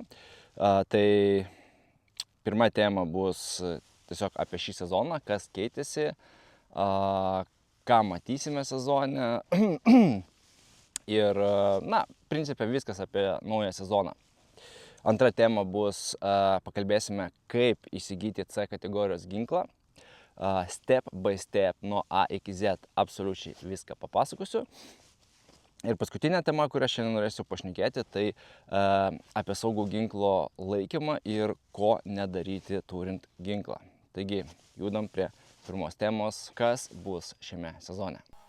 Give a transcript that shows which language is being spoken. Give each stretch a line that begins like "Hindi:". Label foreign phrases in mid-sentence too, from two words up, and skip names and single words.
Lithuanian: Tai pirma tema bus tiesiog apie šį sezoną, kas keitėsi, ką matysime sezone ir, principe viskas apie naują sezoną. Antra tema bus, pakalbėsime, kaip įsigyti C kategorijos ginklą.
English: Step by step,
Lithuanian: nuo A iki Z, absoliučiai viską papasakosiu. Ir paskutinė tema, kurią šiandien norėsiu pašnekėti, tai apie saugų ginklo laikymą ir ko nedaryti turint ginklą. Taigi, judam prie pirmos temos, kas bus šiame sezone.